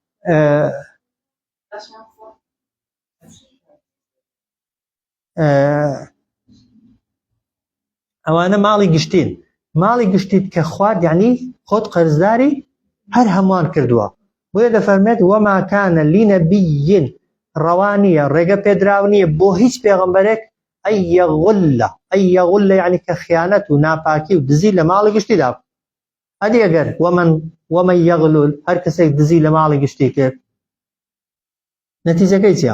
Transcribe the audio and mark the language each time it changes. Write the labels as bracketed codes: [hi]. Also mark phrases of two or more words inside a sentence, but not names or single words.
[ckb] ئەوانە ماڵی گشتین ماڵی گشتیت کە خوارد یعنی خۆت قەرزداری هەر هەمووان کردووە بۆیە دەفەرمێت [ar] وما كان لنبي [ckb] ڕەوا نییە ڕێگە پێدراو نییە بۆ هیچ پێغەمبەرێک [ar] ئەن یەغوڵ [ckb] یعنی کە خیانەت و ناپاکی و دزی لە ماڵی گشتیدا ئەدی ئەگەر [ar] ومن یەغلول [ckb] هەر کەسێک دزی لە ماڵی گشتی کرد نەتیجەکەی چییە؟